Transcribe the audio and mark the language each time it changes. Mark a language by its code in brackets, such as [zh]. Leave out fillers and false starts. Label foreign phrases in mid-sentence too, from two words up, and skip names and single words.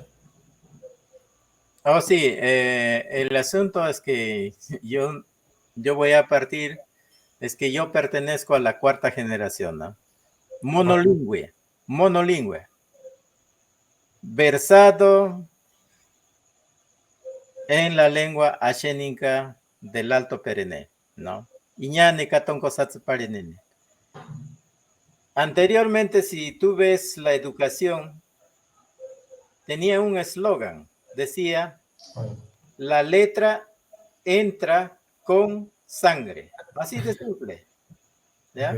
[es] oh, sí, el asunto es que yo voy a partir, es que yo pertenezco a la cuarta generación, ¿no? Monolingüe, monolingüe, versado en la lengua ashénica del Alto Perené, ¿no? [cni] Iñane katonko satsuparenene. [es] Anteriormente, si tú ves la educación, tenía un eslogan, decía, la letra entra con sangre, así de simple, ¿ya?